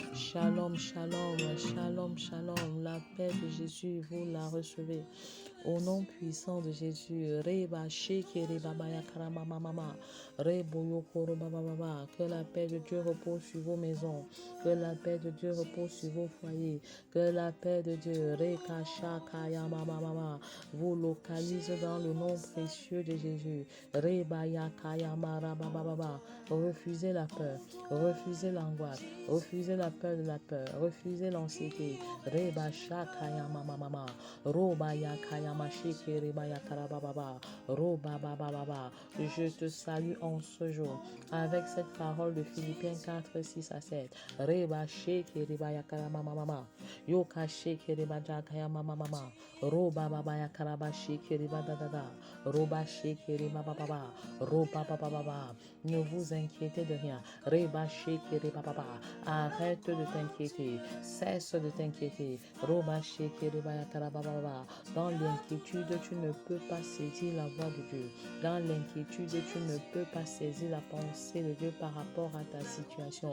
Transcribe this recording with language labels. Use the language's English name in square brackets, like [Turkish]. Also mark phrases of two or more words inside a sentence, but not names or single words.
[Hebrew] Shalom, shalom, shalom, shalom. [French] La paix de Jésus, vous la recevez. Au nom puissant de Jésus, Reba Sheke Reba Baya Karama Mama, Rebo Yokoro Baba Baba, que la paix de Dieu repose sur vos maisons, que la paix de Dieu repose sur vos foyers, que la paix de Dieu, Reka Shaka Mama Mama, vous localise dans le nom précieux de Jésus. Reba Yakaya Mara Baba Baba, refusez la peur, refusez l'angoisse, refusez la peur de la peur, refusez l'anxiété. Reba Shaka Mama Mama, Roba Yakaya Mashike Reba Yakaraba Baba, Roba Baba Baba. Je te salue en ce jour avec cette parole de Philippiens 4, 6 à 7. Reba Sheke Reba Yakarama Mama, Yoka Sheke Reba Jakaya Mama Mama, Roba Baba Yakaraba Sheke Reba Dada, Roba Sheke Reba Baba, Roba Baba Baba. Ne vous inquiétez de rien. Reba Sheke Reba Baba. Arrête de t'inquiéter. Cesse de t'inquiéter. Roba Sheke Reba Yakaraba Baba. Dans l'inquiétude, tu ne peux pas saisir la voix de Dieu. Dans l'inquiétude, tu ne peux pas saisir la pensée de Dieu par rapport à ta situation.